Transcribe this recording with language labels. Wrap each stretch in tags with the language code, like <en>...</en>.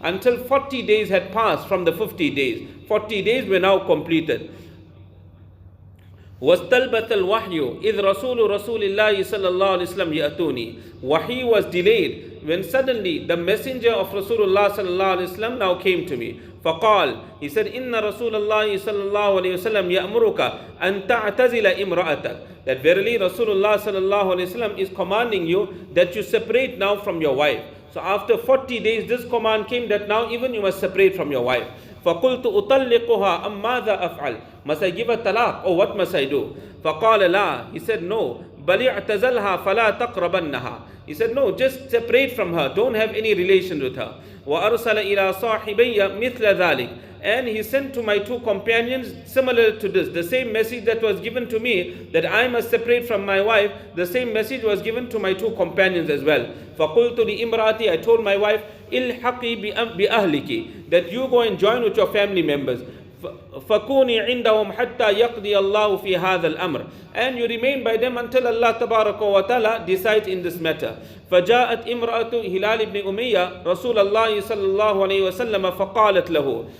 <en>Until 40 days had passed from the 50 days. 40 days were now completed.</en> <ar>وَاسْتَلْبَثَ الْوَحْيُ إِذْ رَسُولُ اللَّهِ صَلَّى اللَّهُ عَلَيْهِ وَسَلَّمْ يَأْتُونِي.</ar> <en>Wahi was delayed when suddenly the messenger of Rasulullah sallallahu alaihi wasallam now came to me.</en> <ar>فقال,</ar> <en>he said,</en> <ar>إِنَّ رَسُولَ اللَّهِ صَلَّى اللَّهُ عَلَيْهِ وَسَلَّمْ يَأْمُرُكَ أَن تَعْتَزِلَ إِمْرَأَتَكَ.</ar> <en>That verily Rasulullah sallallahu alaihi wasallam is commanding you that you separate now from your wife. So after 40 days this command came that now even you must separate from your wife.</en> <ar>فَقُلْتُ أُطَلِّقُهَا أَمْ مَاذَا أَفْعَلْ.</ar> <en>Must I give a talaq, or what must I do?</en> <ar>فَقَالَ لَا.</ar> <en>He said no.</en> <ar>بَلِ اعْتَزَلْهَا فَلَا تَقْرَبَنَّهَا.</ar> <en>He said no, just separate from her, don't have any relation with her.</en> <ar>وَأَرْسَلَ إِلَى صَاحِبَيَّ مِثْلَ ذَلِكَ.</ar> <en>And he sent to my 2 companions similar to this. The same message that was given to me, that I must separate from my wife, the same message was given to my 2 companions as well.</en> <ar>فَقُلْتُ لِإِمْرَأَتِي.</ar> <en>I told my wife,</en> <ar>إِلْحَقِي بِأَهْلِكِ.</ar> <en>That you go and join with your family members.</en> <ar>فَكُونِي عِنْدَهُمْ حَتَّى يَقْضِيَ اللَّهُ فِي هَذَا الْأَمْرِ.</ar> <en>And you remain by them until Allah tabaraka wa ta'ala decides in this matter.</en> <ar>فَجَاءَتْ إِمْرَأَةُ هِلَالِ ibn Umayyah رَسُولَ اللَّهِ صَلَّى اللَّهُ عَلَيْهِ وَسَلَّمَ فَقَالَتْ لَهُ.</ar>